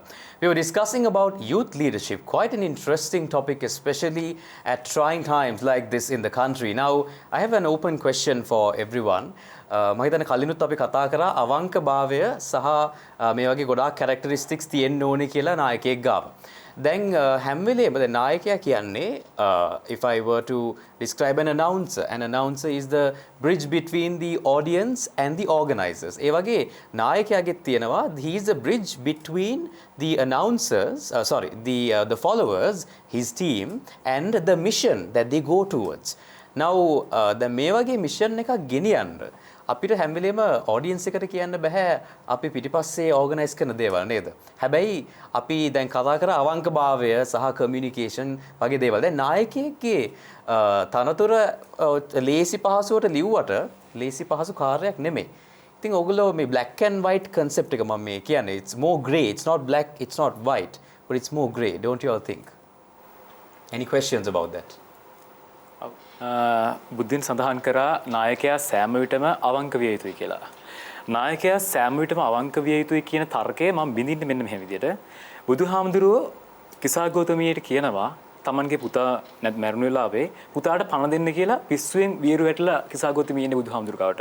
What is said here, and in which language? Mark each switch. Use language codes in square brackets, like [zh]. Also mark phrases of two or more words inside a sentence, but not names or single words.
[en] We were discussing about youth leadership, quite an interesting topic, especially at trying times like this in the country. Now, I have an open question for everyone. [si] මම හිතන්නේ කලිනුත් අපි කතා කරා අවංකභාවය සහ මේ වගේ ගොඩාක් characteristics තියෙන්න ඕනේ කියලා නායකයෙක් ගාව. දැන් හැම වෙලේම දැන් නායකයා කියන්නේ [en] if I were to describe an announcer is the bridge between the audience and the organizers. [si] ඒ වගේ නායකයාගෙත් තියෙනවා [en] he is the bridge between the announcers the followers his team and the mission that they go towards. [si] now දැන් මේ වගේ mission එකක් ගෙනියන්න අපිට හැම වෙලේම audience එකට කියන්න බෑ අපි පිටිපස්සේ organize කරන දේවල් නේද? හැබැයි අපි දැන් කතා කර අවංකභාවය සහ communication වගේ දේවල්. දැන් නායකයෙක්ගේ තනතුර ලේසි පහසුවට ලිව්වට ලේසි පහසු කාර්යයක් නෙමෙයි. ඉතින් ඔයගොල්ලෝ මේ [en] black and white concept [si] එක මම මේ කියන්නේ [en] it's more grey, it's not black, it's not white, but it's more grey, don't you all think? Any questions about that? [si] බුද්ධින් සඳහන් කරා නායකයා සෑම විටම අවංක විය යුතුයි කියලා. නායකයා සෑම විටම අවංක විය යුතුයි කියන තර්කය මම බින්දින්නේ මෙන්න මෙහෙම විදියට. බුදුහාමුදුරුවෝ කිසා ගෞතමියට කියනවා තමන්ගේ පුතා මැරුණු වෙලාවේ පුතාට පණ දෙන්න කියලා පිස්සුවෙන් වියරු වැටලා කිසා ගෞතමිය ඉන්නේ බුදුහාමුදුරුවකට.